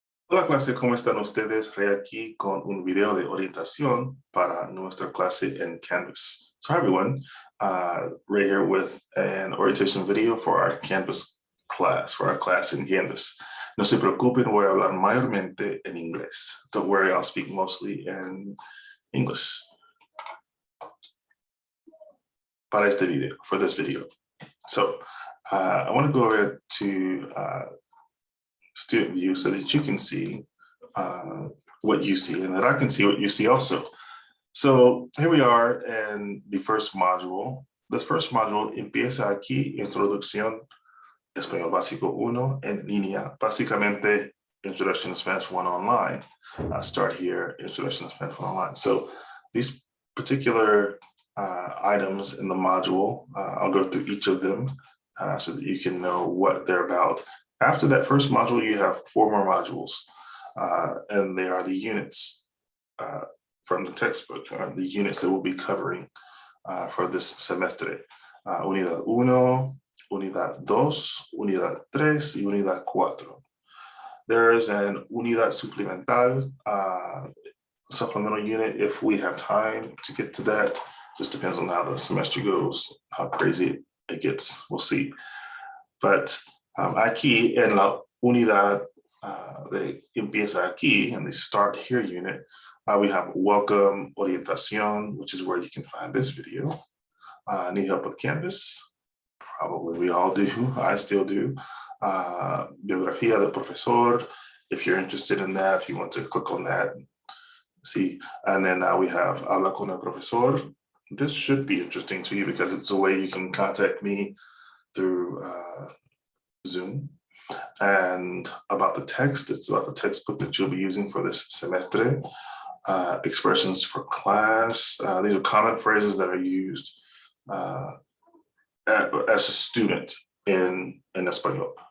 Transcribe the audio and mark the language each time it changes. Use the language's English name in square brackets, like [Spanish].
[Spanish] Hola clase, ¿cómo están ustedes? Ray aquí con un video de orientación para nuestra clase en Canvas. [English] So hi everyone, Ray here with an orientation video for our Canvas class, for our class in Canvas. [Spanish] No se preocupen, voy a hablar mayormente en inglés. [English] Don't worry, I'll speak mostly in English [Spanish] para este video, [English] for this video. So I want to go over to student view so that you can see what you see and that I can see what you see also. So here we are in the first module. This first module [Spanish] empieza aquí, Introducción Español Básico 1 en línea. [English] Básicamente, Introduction to Spanish 1 online. Start here, Introduction to Spanish 1 online. So these particular items in the module, I'll go through each of them so that you can know what they're about. After that first module, you have 4 more modules, and they are the units from the textbook, the units that we'll be covering for this semestre. [Spanish] Unidad 1, Unidad 2, Unidad 3, y Unidad 4. [English] There is an Unidad Suplemental, supplemental unit if we have time to get to that. Just depends on how the semester goes, how crazy it gets, we'll see. But [Spanish] aquí en la unidad de empieza aquí, [English] and the start here unit, we have welcome, orientación, which is where you can find this video. Need help with Canvas? Probably we all do, I still do. [Spanish] Biografía del profesor, [English] if you're interested in that, if you want to click on that, see. And then we have [Spanish] habla con el profesor. [English] This should be interesting to you because it's a way you can contact me through Zoom. And about the text, it's about the textbook that you'll be using for this semester. Expressions for class. These are common phrases that are used as a student in Espanol.